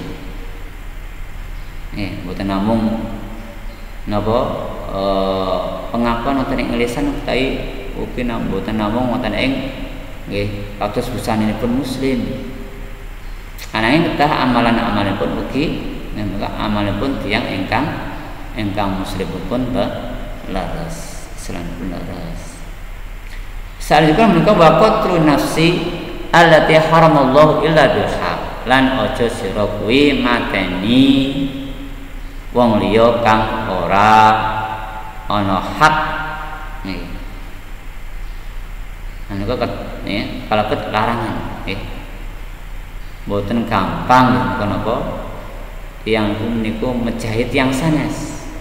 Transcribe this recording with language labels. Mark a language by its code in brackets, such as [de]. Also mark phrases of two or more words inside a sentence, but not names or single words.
[jv] Nggih, mboten namung napa pengakuan wonten ing lisan utawi ugi mboten namung wonten ing nggih kados busanipun muslim. Ananging kedah amalan-amalanipun ugi menika amalipun tiyang ingkang muslimipun leres, selanipun leres. Salikun menika [ar] وقتل النفس التي حرم الله إلا بالحق. [jv] Lan aja sira kuwi mateni wong liya kang ora ana hak. Nggih. Menika kalebet larangan nggih. Mboten gampang nggih napa tiyang niku mejahi tiyang sanes.